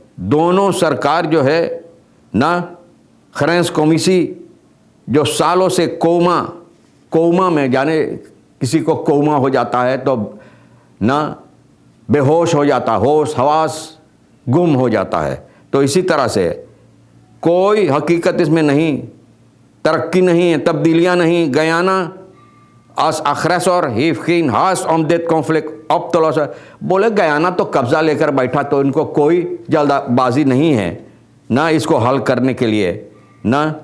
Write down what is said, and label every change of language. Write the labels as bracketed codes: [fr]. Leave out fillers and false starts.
[hi] दोनों सरकार जो है ना खरेंस कौमिसी जो सालों से कोमा में, जाने किसी को कोमा हो जाता है तो ना बेहोश हो जाता, होश हवास गुम हो जाता है, तो इसी तरह से कोई हकीकत इसमें नहीं, तरक्की नहीं है, तब्दीलियाँ नहीं। [nl] गयाना as aggressor heeft geen haast om dit conflict op te lossen। [hi] बोले गयाना तो कब्जा लेकर बैठा, तो इनको कोई जल्दबाजी नहीं है ना इसको हल करने के लिए ना।